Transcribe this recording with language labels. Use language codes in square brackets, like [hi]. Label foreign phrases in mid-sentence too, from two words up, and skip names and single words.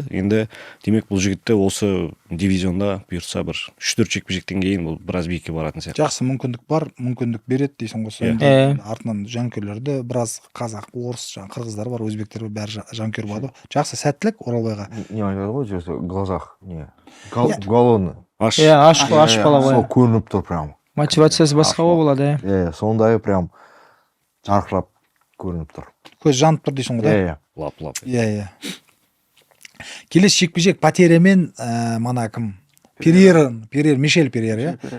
[kk] Енді демек бұл жігітті осы дивизионда бұйыртса бір 3-4 жекпе-жектен кейін бұл біраз биікке баратын сияқты. Жақсы мүмкіндік бар, мүмкіндік береді дейсің ғой. Артынан жанкүйерлерді біраз қазақ, орыс, қырғыздар бар, өзбектер бәрі жанкүйер болады. Жақсы, сәттілік Оралбайға. Не айтады ғой, [ru] в глазах не. Голодный. [kk] Ашық бала ғой. Сол көрініп тұр прям. Мотивациясы басқа болады, иә. Сондай прям жарқырап көрініп тұр. Көз жанып тұр дейсің ғой. Иә. Лап-лап. Иә. Келесі жекпе-жек Патере мен мана кім? Мишель Перейра, иә?